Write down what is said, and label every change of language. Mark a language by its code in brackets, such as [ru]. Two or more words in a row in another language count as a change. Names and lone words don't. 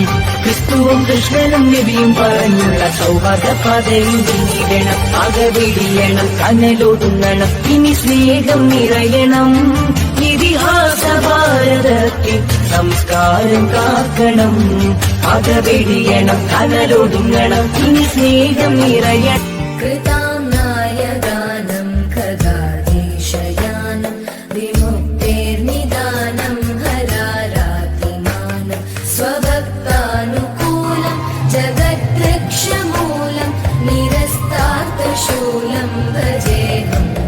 [ml] ക്രിസ്തുവും കൃഷ്ണനും നബിയും പറഞ്ഞുള്ള സൗഹാർദ്ദ പാതയിൽ നീങ്ങിടണം. പകവെടിയണം, കനലൊടുങ്ങണം, ഇനി സ്നേഹം നിറയണം. ഇതിഹാസ ഭാരതത്തിൽ സംസ്കാരം കാക്കണം. പകവെടിയണം, കനലൊടുങ്ങണം, ഇനി സ്നേഹം നിറയണം. [sa] कृताम्नाय गानं खगादेशयानं विमुक्तेर्निदानं हरारातिमानं स्वभक्तानुकूलं जगद्वृक्षमूलं निरस्तार्थशूलं भजेऽहं